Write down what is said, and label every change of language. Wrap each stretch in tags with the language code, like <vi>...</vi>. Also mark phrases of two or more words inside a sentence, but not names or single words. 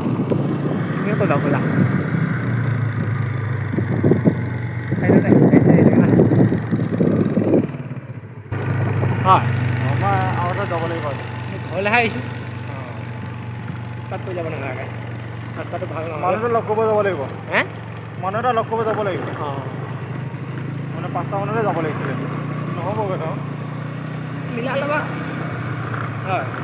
<vi>Nghĩa tôi đọc rồi là. Đây đây đây, xe đây này. Rồi,</vi> <as>আমাৰ আৰু এটা যাব লাগিব। ঘৰলৈহে আহিছোঁ। তাত কৈ যাব নালাগে। ৰাস্তাটো ভাল নহয়। মানুহ এটা লগ কৰিব যাব লাগিব। হে? মানুহ এটা লগ কৰিব যাব লাগিব। অঁ। মানে 5টা মানতে যাব লাগিছিলে। নহ'বগৈ ন? মিলাই ল'বা। হয়।</as>